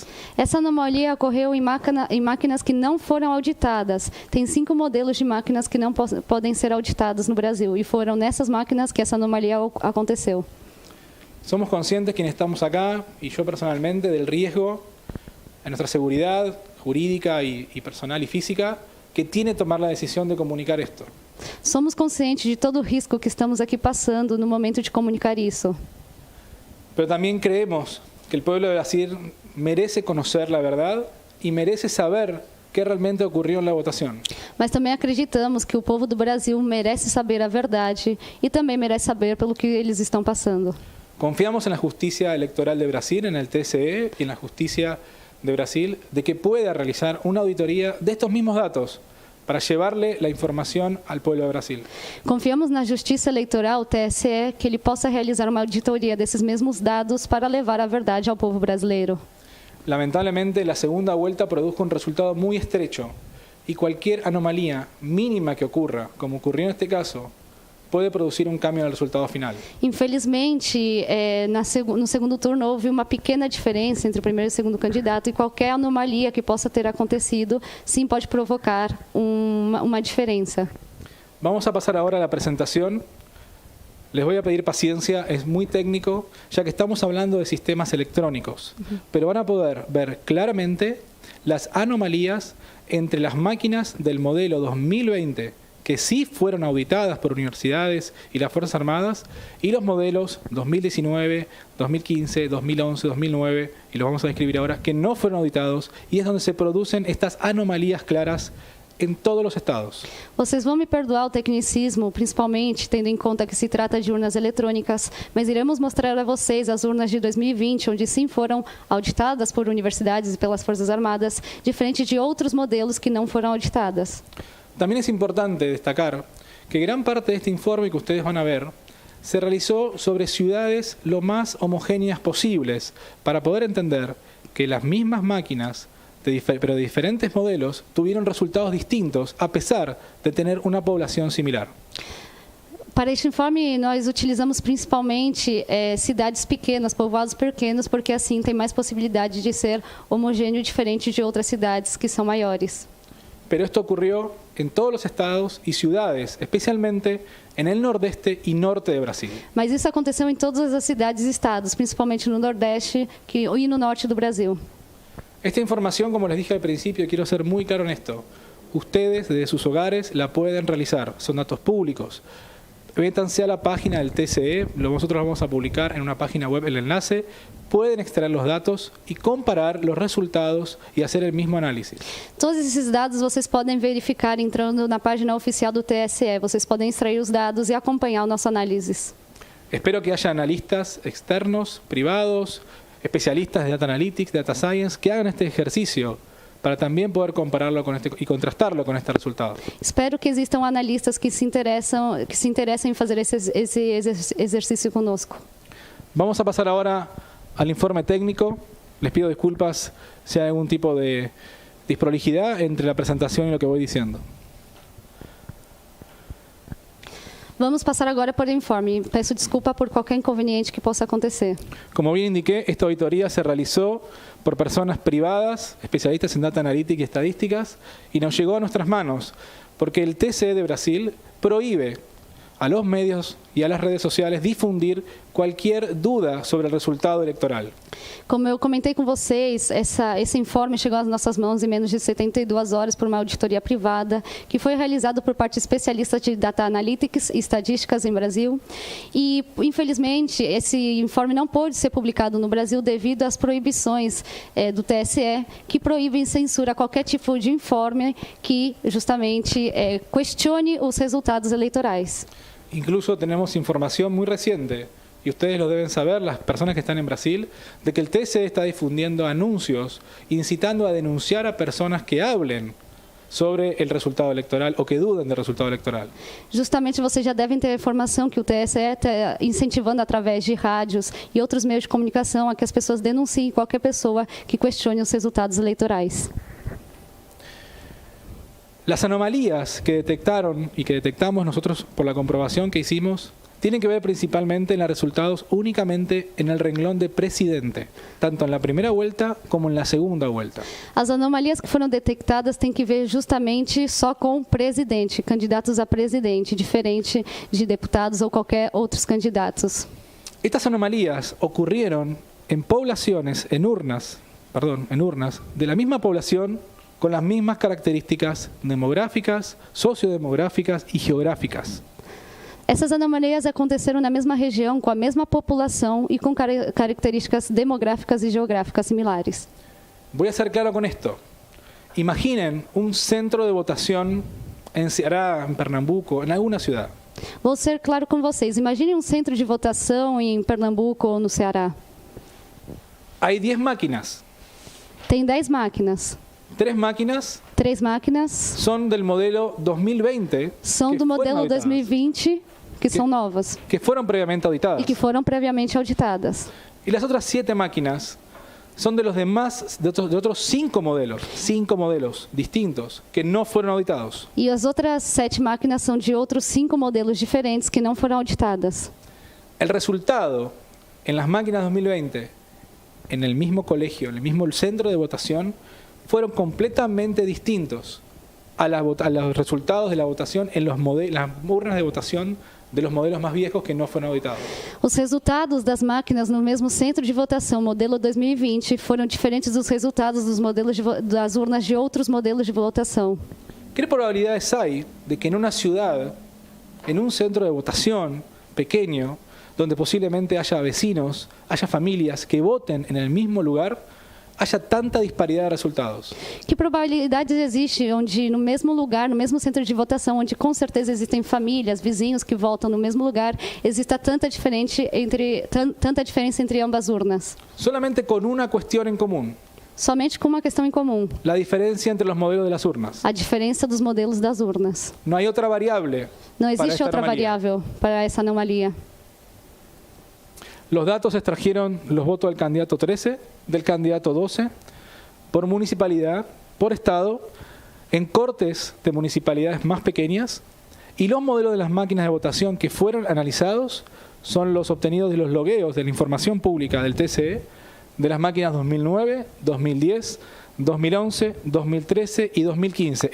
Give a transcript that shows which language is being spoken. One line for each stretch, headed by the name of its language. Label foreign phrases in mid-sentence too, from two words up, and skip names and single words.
Portuguese: Essa anomalia ocorreu em máquinas que não foram auditadas. Tem 5 modelos de máquinas que não podem ser auditadas no Brasil e foram nessas máquinas que essa anomalia aconteceu.
Spanish: Somos conscientes quienes estamos acá, y yo personalmente, del riesgo a nuestra seguridad jurídica y personal y física que tiene tomar la decisión de comunicar esto.
Portuguese: Somos conscientes de todo o risco que estamos aqui passando no momento de comunicar isso.
Spanish: Pero también creemos que el pueblo de Brasil merece conocer la verdad y merece saber qué realmente ocurrió en la votación.
Portuguese: Mas também acreditamos que o povo do Brasil merece saber a verdade e também merece saber pelo que eles estão passando.
Spanish: Confiamos en la justicia electoral de Brasil, en el TSE y en la justicia de Brasil, de que pueda realizar una auditoría de estos mismos datos para llevarle la información al pueblo de Brasil.
Portuguese: Confiamos na Justiça Eleitoral, TSE, que ele possa realizar uma auditoria desses mesmos dados para levar a verdade ao povo brasileiro.
Spanish: Lamentablemente, la segunda vuelta produjo un resultado muy estrecho y cualquier anomalía mínima que ocurra, como ocurrió en este caso, puede producir un cambio en el resultado final.
Portuguese: Infelizmente, no segundo turno houve uma pequena diferença entre o primeiro e o segundo candidato e qualquer anomalia que possa ter acontecido, sim, pode provocar uma diferença.
Spanish: Vamos a pasar ahora a la presentación. Les voy a pedir paciencia, es muy técnico, ya que estamos hablando de sistemas electrónicos, pero van a poder ver claramente las anomalías entre las máquinas del modelo 2020, que sí fueron auditadas por universidades y las Fuerzas Armadas, y los modelos 2019, 2015, 2011, 2009, y los vamos a describir ahora, que no fueron auditados, y es donde se producen estas anomalías claras
Portuguese: em todos os estados. Vocês vão me perdoar o tecnicismo, principalmente tendo em conta que se trata de urnas eletrônicas, mas iremos mostrar a vocês as urnas de 2020, onde sim foram auditadas por universidades e pelas Forças Armadas, diferente de outros modelos que não foram auditadas.
Spanish: También es importante destacar que gran parte de este informe que ustedes van a ver se realizó sobre ciudades lo más homogéneas posibles para poder entender que las mismas máquinas pero de diferentes modelos, tuvieron resultados distintos a pesar de tener una población similar.
Portuguese: Para este informe, nós utilizamos principalmente cidades pequenas, povoados pequenos, porque assim tem mais possibilidade de ser homogêneo diferente de outras cidades que são maiores.
Spanish: Pero esto ocurrió en todos los estados y ciudades, especialmente en el nordeste y norte de Brasil.
Portuguese: Mas isso aconteceu em todas as cidades e estados, principalmente no nordeste e no norte do Brasil.
Spanish: Esta información, como les dije al principio, quiero ser muy claro en esto. Ustedes, desde sus hogares, la pueden realizar. Son datos públicos. Métanse a la página del TCE. Nosotros vamos a publicar en una página web el enlace. Pueden extraer los datos y comparar los resultados y hacer el mismo análisis.
Portuguese: Todos esses dados vocês podem verificar entrando na página oficial do TSE. Vocês podem extrair os dados e acompanhar o nosso análisis.
Spanish: Espero que haya analistas externos, privados, especialistas de
English: Data Analytics, Data Science,
Spanish: que hagan este ejercicio para también poder compararlo con y contrastarlo con este resultado.
Portuguese: Espero que existam analistas que se interessem em fazer esse exercício conosco.
Spanish: Vamos a pasar ahora al informe técnico. Les pido disculpas si hay algún tipo de disprolijidad entre la presentación y lo que voy diciendo.
Portuguese: Vamos passar agora por informe. Peço desculpa por qualquer inconveniente que possa acontecer.
Spanish: Como bien indiqué, esta auditoría se realizó por personas privadas, especialistas en
English: Data Analytics
Spanish: y estadísticas, y nos llegó a nuestras manos, porque el TCE de Brasil prohíbe a los medios y a las redes sociales difundir cualquier duda sobre el resultado electoral.
Portuguese: Como eu comentei com vocês, esse informe chegou às nossas mãos em menos de 72 horas por uma auditoria privada, que foi realizado por parte de especialistas de
English: Data Analytics
Portuguese: e estatísticas em Brasil. E, infelizmente, esse informe não pôde ser publicado no Brasil devido às proibições do TSE, que proíbem e censura qualquer tipo de informe que, justamente, questione os resultados eleitorais.
Spanish: Incluso tenemos información muy reciente, y ustedes lo deben saber, las personas que están en Brasil, de que el TSE está difundiendo anuncios incitando a denunciar a personas que hablen sobre el resultado electoral o que duden del resultado electoral.
Portuguese: Justamente vocês já devem ter a informação que o TSE está incentivando através de rádios e outros meios de comunicação a que as pessoas denunciem qualquer pessoa que questione os resultados eleitorais.
Spanish: Las anomalías que detectaron y que detectamos nosotros por la comprobación que hicimos tienen que ver principalmente en los resultados únicamente en el renglón de presidente, tanto en la primera vuelta como en la segunda vuelta.
Portuguese: As anomalias que foram detectadas têm que ver justamente só com o presidente, candidatos a presidente, diferente de deputados ou qualquer outros candidatos.
Spanish: Estas anomalías ocurrieron en poblaciones, en urnas de la misma población con las mismas características demográficas, sociodemográficas y geográficas.
Portuguese: Essas anomalias aconteceram na mesma região, com a mesma população e com características demográficas e geográficas similares.
Spanish: Voy a ser claro con esto. Imaginen un centro de votación en Ceará, en Pernambuco, en alguna ciudad.
Portuguese: Vou ser claro com vocês. Imaginem um centro de votação em Pernambuco ou no Ceará.
Spanish: Hay 10 máquinas.
Portuguese: Tem 10 máquinas.
Spanish: 3 máquinas.
Portuguese: 3 máquinas.
Spanish: Son del modelo 2020.
Portuguese: São do modelo 2020, que são novas.
Spanish: Que fueron previamente auditadas.
Portuguese: E que foram previamente auditadas.
Spanish: Y las otras 7 máquinas son de los demás, de otros 5 modelos distintos que no fueron auditados.
Portuguese: E as outras 7 máquinas são de outros 5 modelos diferentes que não foram auditadas.
Spanish: El resultado en las máquinas 2020, en el mismo colegio, en el mismo centro de votación, fueron completamente distintos a los resultados de la votación en las urnas de votación de los modelos más viejos que no fueron auditados.
Portuguese: Os resultados das máquinas no mesmo centro de votação, modelo 2020, foram diferentes dos resultados dos modelos das urnas de outros modelos de votação.
Spanish: ¿Qué probabilidades hay de que en una ciudad, en un centro de votación pequeño, donde posiblemente haya vecinos, haya familias que voten en el mismo lugar, haya tanta disparidad de resultados?
Portuguese: Que probabilidades existe onde no mesmo lugar, no mesmo centro de votação, onde com certeza existem famílias, vizinhos que votam no mesmo lugar, exista tanta diferença entre ambas urnas?
Spanish: Solamente con una cuestión en común.
Portuguese: Somente com uma questão em comum:
Spanish: la diferencia entre los modelos de las urnas.
Portuguese: a diferença dos modelos das urnas.
Spanish: No hay otra variable.
Portuguese: Não existe outra variável para essa anomalia.
Spanish: Los datos extrajeron los votos del candidato 13, del candidato 12, por municipalidad, por estado, en cortes de municipalidades más pequeñas, y los modelos de las máquinas de votación que fueron analizados son los obtenidos de los logueos de la información pública del TCE, de las máquinas 2009, 2010, 2011, 2013 y 2015.